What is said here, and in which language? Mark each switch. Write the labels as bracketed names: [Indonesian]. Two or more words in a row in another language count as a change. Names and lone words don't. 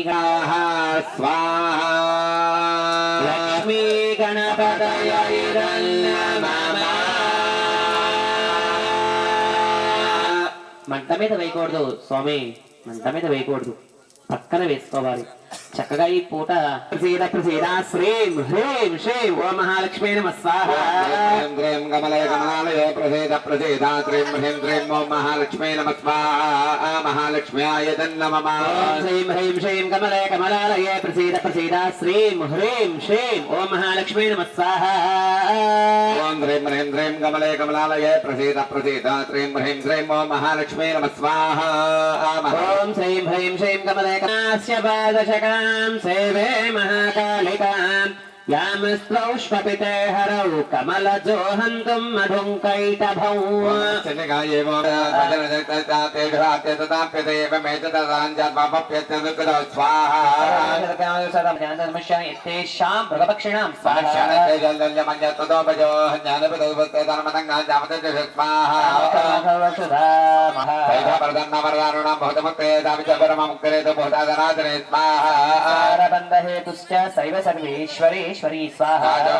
[Sanskrit] स्वाहा లక్ష్మీ గణపతయే నమః [Telugu] మంట మీద వేయకూడదు స్వామి, మంట మీద వేయకూడదు, పక్కన వేసుకోవాలి. చక్కగా ఈ పూట [Sanskrit] ప్రసీద ప్రసీద శ్రీం హ్రీం శ్రీం ఓం మహాలక్ష్మీ నమః స్వాహ. ह्रीं ह्रीं कमले कमलालये प्रसीद प्रसीदा श्रीं ह्रीं श्रीं ओं महालक्ष्मी नमः स्वाहा महालक्ष्म्याय तन्नमः ఓం శ్రీం హ్రీం శ్రీం కమలే కమలాలయే ప్రసీద ప్రసీద శ్రీం హ్రీం శ్రీం ఓం మహాలక్ష్మీ నమః స్వాహ. ओं ह्रीं ह्रीं श्रीं कमले कमलालये प्रसीद प्रसीदा श्रीं ह्रीं श्रीं ओं महालक्ष्मी नमः स्वाहा ఓం శ్రీం హ్రీం శ్రీం కమలే కమలాస్య పాదశకాం సేవే మహాకాళికాం यामस्त्रौष्पपिते हरौ कमलजो हन्तुं मधुङ्कैटभौ तेषां मृगपक्षिणां हेतुश्च शैव सर्वेश्वरेश्वरी स्वाहा